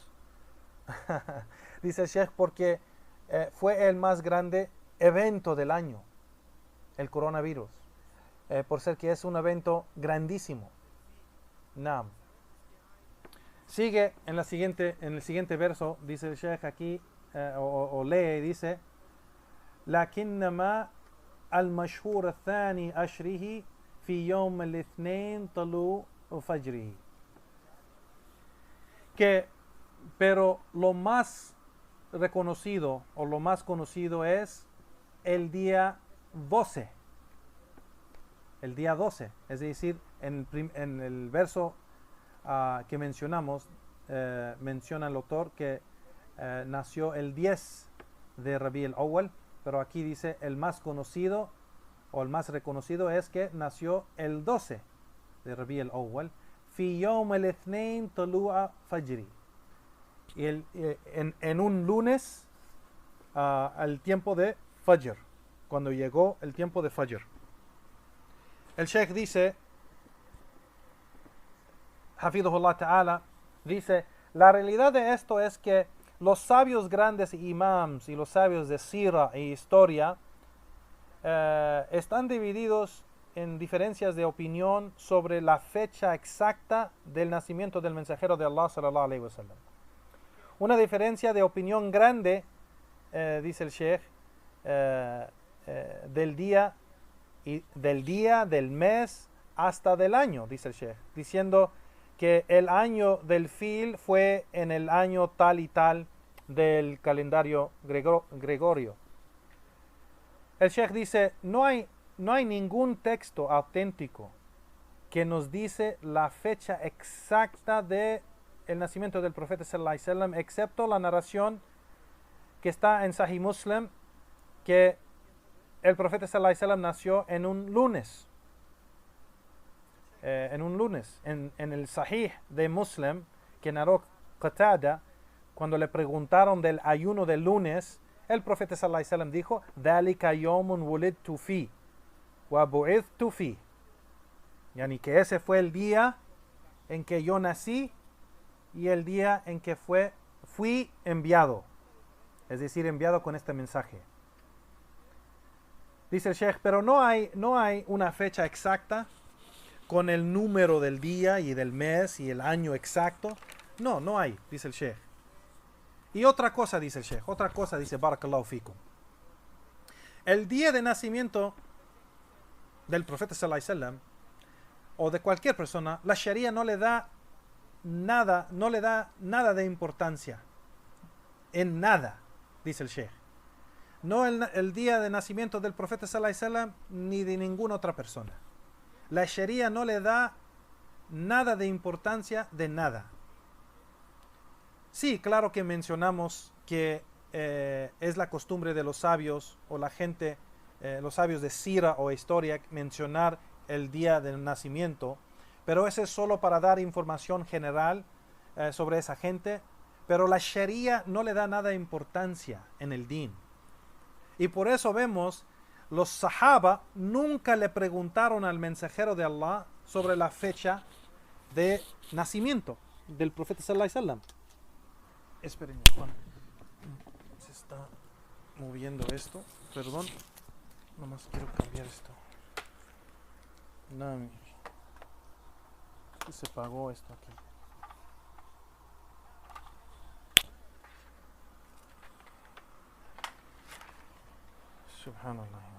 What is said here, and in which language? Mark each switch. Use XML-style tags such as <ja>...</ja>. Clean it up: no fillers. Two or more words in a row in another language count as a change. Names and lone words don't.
<es>Dice el Sheikh porque fue el más grande evento del año, el coronavirus, por ser que es un evento grandísimo. Naam. Sigue en el siguiente verso, dice el Sheikh aquí, o lee y dice,</es> <ar>لكنما المشهور الثاني أشره في يوم الاثنين طلوع فجره.</ar> <es>Pero lo más reconocido o lo más conocido es el día 12. El día 12, es decir, en el verso que mencionamos, menciona el autor que nació el 10 de Rabi al-Awwal, pero aquí dice el más conocido o el más reconocido es que nació el 12 de Rabi al-Awwal,</es> <ar>في يوم الاثنين طلوع فجره,</ar> <es>y en un lunes al tiempo de Fajr, cuando llegó el tiempo de Fajr. El Sheikh dice,</es> <ar>حفظه الله تعالى,</ar> <es>dice, la realidad de esto es que los sabios grandes imams y los sabios de Sira e historia están divididos en diferencias de opinión sobre la fecha exacta del nacimiento del mensajero de Allah</es> <ar>صلى الله عليه وسلم.</ar> <es>Una diferencia de opinión grande, dice el Sheikh, del día, del mes, hasta del año, dice el Sheikh, diciendo que el año del fil fue en el año tal y tal del calendario gregorio. El Sheikh dice, no hay ningún texto auténtico que nos dice la fecha exacta de el nacimiento del profeta</es> <ar>صلى الله عليه وسلم,</ar> <es>excepto la narración que está en Sahih Muslim, que el profeta</es> <ar>صلى الله عليه وسلم</ar> <es>nació en un lunes. En el Sahih de Muslim, que narró Qatada, cuando le preguntaron del ayuno del lunes, el profeta</es> <ar>صلى الله عليه وسلم</ar> <es>dijo:</es> <ar>"ذلك يوم ولدت فيه وبعثت فيه",</ar> <es>yani que ese fue el día en que yo nací y el día en que fui enviado, es decir, enviado con este mensaje. Dice el Sheikh, pero no hay una fecha exacta con el número del día y del mes y el año exacto. No hay, dice el Sheikh. Y otra cosa dice el Sheikh, dice</es> <ar>بارك الله فيكم.</ar> <es>El día de nacimiento del profeta</es> <ar>صلى الله عليه وسلم</ar> <es>o de cualquier persona, la Sharia no le da nada de importancia. En nada, dice el Sheikh. No el día de nacimiento del profeta</es> <ar>صلى الله عليه وسلم</ar> <es>ni de ninguna otra persona. La Sharia no le da nada de importancia de nada. Sí, claro que mencionamos que es la costumbre de los sabios o la gente, los sabios de Sira o historia, mencionar el día del nacimiento, pero eso es solo para dar información general sobre esa gente, pero la Sharia no le da nada de importancia en el din. Y por eso vemos, los sahaba nunca le preguntaron al mensajero de Allah sobre la fecha de nacimiento del profeta sallallahu alaihi wasallam. Esperen, Juan. Se está moviendo esto. Perdón. Nomás quiero cambiar esto. No, se pagó esto aquí. Subhanallah.</es>